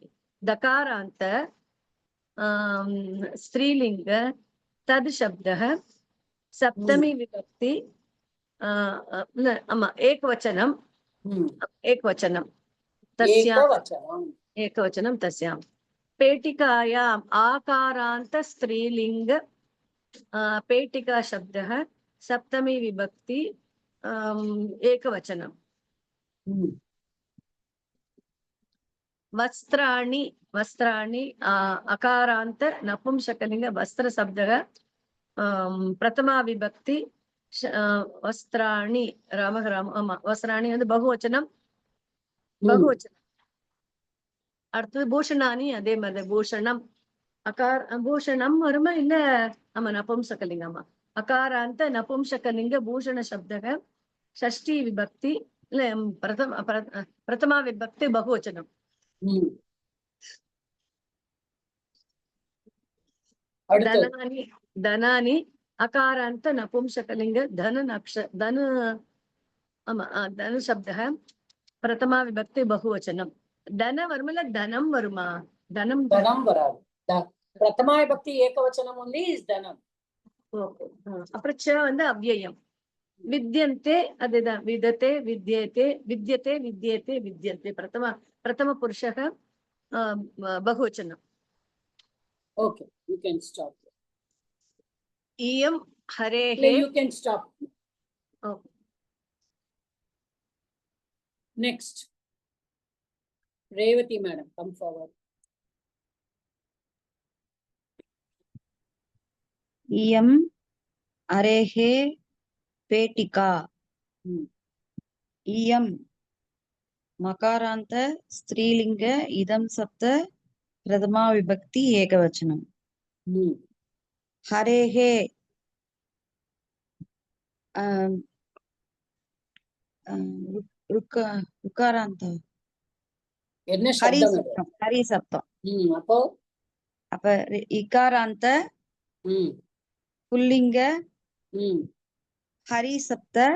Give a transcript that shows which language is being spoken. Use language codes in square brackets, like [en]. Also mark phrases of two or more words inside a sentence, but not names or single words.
[sa] तकारान्त स्त्रीलिङ्ग तत् शब्दः सप्तमी विभक्ति. ஆமா, एकवचनम्. एकवचनम् तस्याम्. एकवचनम् तस्याम्. पेटिकायाम् आकारान्त स्त्रीलिंग पेटिका शब्दः सप्तमी विभक्ति एकवचनम्. वस्त्राणि वस्त्राणि अकारान्त नपुंसकलिंग वस्त्र शब्दः प्रथमा विभक्ति वस्त्राणि. रामः राम. वस्त्राणि बहुवचनं. बहुवचनं. [ta] அடுத்தது பூஷணானி. அதே மாதிரி பூஷணம் பூஷணம் வருமா இல்ல? ஆமா, நபும்சகலிங்கமா. [sa] अकारान्त नपुंसकलिङ्ग भूषण शब्दस्य षष्ठी विभक्ति இல்ல प्रथमा विभक्ति बहुवचनम्. धनानि धनानि अकारान्त नपुंसकलिङ्ग धन धन. ஆமா, धन शब्दस्य प्रथमा विभक्ति बहुवचनम्. [ta] தன வருமா தனம் வருமா? தனம் தனம் வராது. [sa] प्रथमा विभक्ति एकवचनम् [en] only is [ta] தனம். அப்புறம் ச வந்து அவ்யயம். வித்யந்தே அதுதான். [sa] विद्यते विद्येते विद्यते विद्येते विद्यन्ते. प्रथम पुरुषस्य बहुवचनम्. [en] ஓகே, you can stop. [sa] इयम् हरेः. [en] You can stop. Okay. Next, Revati madam, come forward. [sa] इयम् अरेहे पेटिका. इयम् मकारान्त स्त्रीलिंग इदं सप्त प्रथमा विभक्ति एकवचनम्. हरेहे ருக்காராந்த [ta] என்ன சப்தம் அது? ஹரி சப்தம். அப்ப [sa] इकारान्त पुंलिङ्ग हरि शब्द.